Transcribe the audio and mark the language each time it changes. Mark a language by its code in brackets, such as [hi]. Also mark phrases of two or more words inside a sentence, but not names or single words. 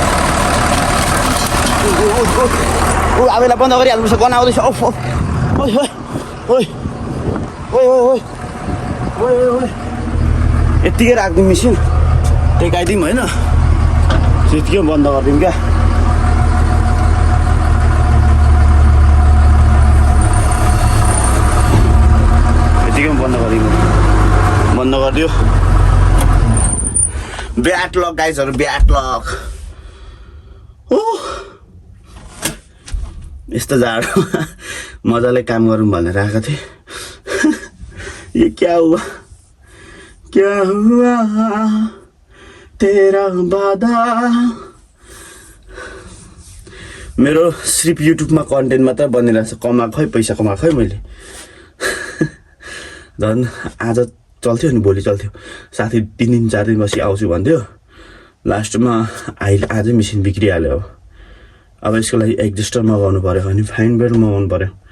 [ne] आवेला बन्द गरिहाल्नुपर्छ गन आउँदैछ यत्तिकै राखिदिउँ मिसिन टेकाइदिउँ होइन त्यतिकै बन्द गरिदिउँ क्या यतिकै बन्द गरिदियो [en] bad luck [ne] गाइजहरू [en] bad luck [ne] यस्तो जाडो मजाले काम गरौँ भनेर आएको थिएँ [hi] ये क्या हुआ तेरा वादा [ne] मेरो सिर्फ युट्युबमा कन्टेन्ट मात्र बनिरहेको छ कमाएको है पैसा कमाएको है मैले झन् आज चल्थ्यो नि भोलि चल्थ्यो साथी 3 दिन 4 दिन बसी आउँछु भन्थ्यो लास्टमा आजै मेसिन बिग्रिहाल्यो अब यसको लागि एडजस्टर मगाउनु पर्यो अनि [en] fine belt [ne] मगाउनु पर्यो